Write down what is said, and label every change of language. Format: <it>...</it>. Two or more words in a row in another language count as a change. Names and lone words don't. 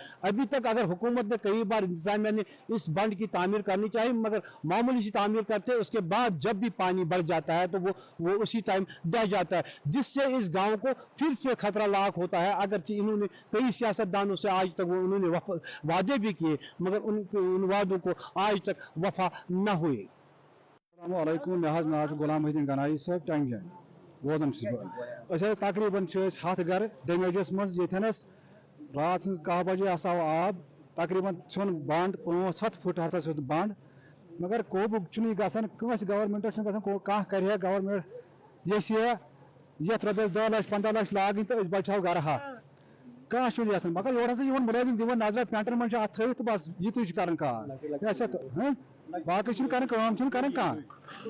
<ur>ابھی تک اگر حکومت نے کئی بار انتظامیہ نے اس بند کی تعمیر کرنی چاہیے مگر معمولی سی تعمیر کرتے ہیں, اس کے بعد جب بھی پانی بڑھ جاتا ہے تو وہ اسی ٹائم ڈہ جاتا ہے جس سے اس گاؤں کو پھر سے خطرہ لاحق ہوتا ہے. اگرچہ انہوں نے کئی سیاستدانوں سے آج تک انہوں نے وعدے بھی کیے مگر ان وعدوں کو آج تک وفا نہ ہوئے.</ur> <ar>السلام علیکم,</ar> <ks>مے ناو غلام محدین گنایی صٲب ٹینگجن روزان تقریباً 7 گھر ڈیمیجس مز یتنس رات سن 10 بجے ہسا آو آب تقریباً ژھن بنڈ 500 فٹ ہسا سیود بنڈ مگر قوبوٗ چھُنہٕ یہِ گژھان کٲنٛسہِ گورمنٹس چھُنہٕ گژھان کانٛہہ کرِ ہا گورمنٹ یتھ رۄپیس 10 لچھ 15 لچھ لاگٕنۍ تہٕ أسۍ بچاو گرٕ ہتھ کانٛہہ چھُنہٕ یژھان مگر یورٕ ہسا یِوان مُلٲزِم دِوان نظرا پینٹن منٛز چھِ اتھ تھٲوِتھ تہٕ بس یِتُے چھُ کران کار باقٕے چھُنہٕ کران کٲم چھُنہٕ کران کانٛہہ.</ks>